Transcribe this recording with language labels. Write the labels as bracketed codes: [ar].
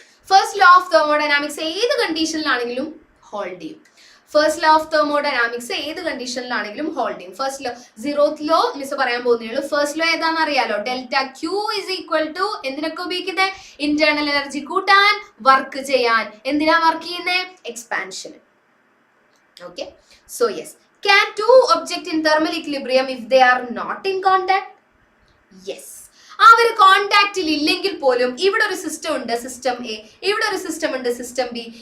[ml] First law of thermodynamics ഏത് കണ്ടീഷനിലാണെങ്കിലും hold ചെയ്യും. First law of thermodynamics ഏത് കണ്ടീഷനിലാണെങ്കിലും ഹോൾഡ് ചെയ്യും. First law, 0th law miss പറയാൻ പോകുന്നേ. ഫസ്റ്റ് ലോ ഏതാണെന്ന് അറിയാലോ, delta Q is equal to എന്തിനൊക്കെ ഉപയോഗിക്കുന്നത്? ഇന്റേണൽ എനർജി കൂട്ടാൻ, വർക്ക് ചെയ്യാൻ. എന്തിനാ വർക്ക് ചെയ്യുന്നത്? Expansion. Okay, so yes. [en] Can two objects in thermal equilibrium if they are not in contact? Yes. [ml] അവർ കോണ്ടാക്റ്റിൽ ഇല്ലെങ്കിൽ പോലും ഇവിടെ ഒരു സിസ്റ്റം ഉണ്ട്, സിസ്റ്റം എ, ഇവിടെ ഒരു സിസ്റ്റം ഉണ്ട്, സിസ്റ്റം ബി.